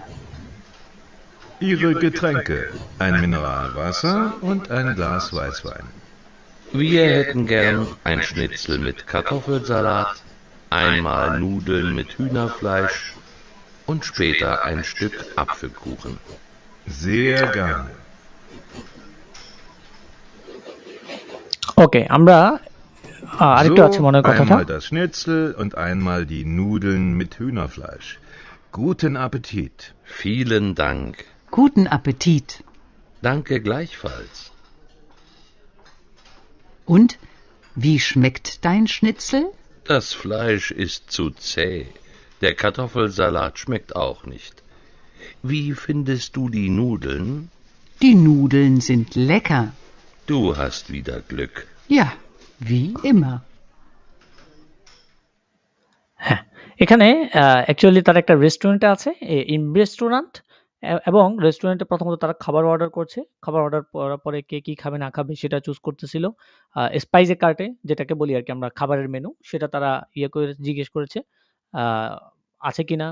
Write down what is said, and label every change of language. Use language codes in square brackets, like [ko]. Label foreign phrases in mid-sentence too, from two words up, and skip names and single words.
[de] Ihre Getränke, ein Mineralwasser und ein Glas Weißwein. Wir hätten gern ein Schnitzel mit Kartoffelsalat, einmal Nudeln mit Hühnerfleisch und später ein Stück Apfelkuchen. Sehr gerne. [bn] ওকে, আমরা আরেকটু আছে [de] So, [bn] মনের কথাটা। [de] einmal das Schnitzel und einmal die Nudeln mit Hühnerfleisch. Guten Appetit. Vielen Dank. Guten Appetit. Danke gleichfalls. Und wie schmeckt dein Schnitzel? Das Fleisch ist zu zäh. Der Kartoffelsalat schmeckt auch nicht. Wie findest du die Nudeln? Die Nudeln sind lecker. Du hast wieder Glück. Ja, wie immer. [bn] হ্যাঁ, এখানে অ্যাকচুয়ালি তারা একটা রেস্টুরেন্টে আছে, [en] in restaurant, [bn] এবং রেস্টুরেন্টে প্রথমত তারা খাবার অর্ডার করছে। খাবার অর্ডার করার পরে কে কি খাবে না খাবে সেটা চুজ করতেছিল। [de] Speisekarte, [bn] যেটাকে বলি আর কি আমরা খাবারের মেনু, সেটা তারা ইয়ে করে জিজ্ঞেস করেছে আছে কিনা।